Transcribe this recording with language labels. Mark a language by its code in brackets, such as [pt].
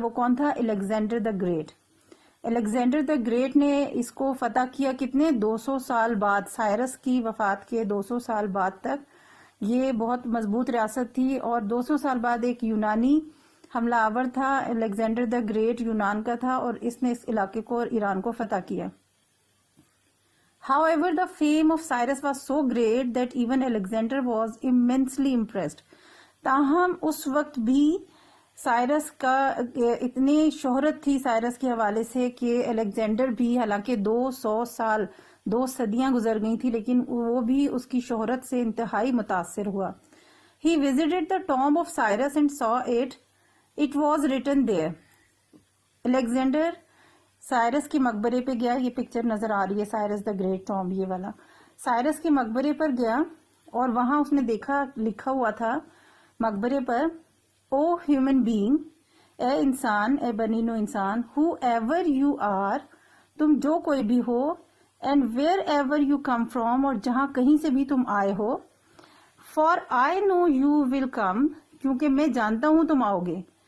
[ur] وہ کون تھا؟ Alexander the great. Alexander the great نے اس کو فتح کیا کتنے؟ 200 سال بعد, سائرس کی وفات کے 200 سال بعد تک. یہ بہت مضبوط ریاست تھی, اور 200 سال بعد ایک یونانی حملہ آور تھا, الیگزینڈر دا گریٹ یونان کا تھا, اور اس نے اس علاقے کو اور ایران کو فتح کیا. [en] However, the fame of Cyrus was so great that even Alexander was immensely impressed. [ur] تاہم اس وقت بھی سائرس کا اتنی شہرت تھی سائرس کے حوالے سے کہ الیگزینڈر بھی, حالانکہ 200 سال 2 صدیاں گزر گئی تھی, لیکن وہ بھی اس کی شہرت سے انتہائی متاثر ہوا. [en] He visited the tomb of Cyrus and saw it. It was written there. [ur] Alexander Cyrus کے مقبرے پہ گیا, یہ پکچر نظر آ رہی ہے, سائرس دا گریٹ ٹامب, یہ والا. سائرس کے مقبرے پر گیا اور وہاں اس نے دیکھا, لکھا ہوا تھا مقبرے پر, [en] O human being, [ur] اے انسان, اے بنی نو انسان, [en] whoever you are, [ur] تم جو کوئی بھی ہو, [en] and wherever you come from, [ur] اور جہاں کہیں سے بھی تم آئے ہو, [en] for I know you will come, [ur] کیونکہ میں جانتا ہوں تم آؤ گے.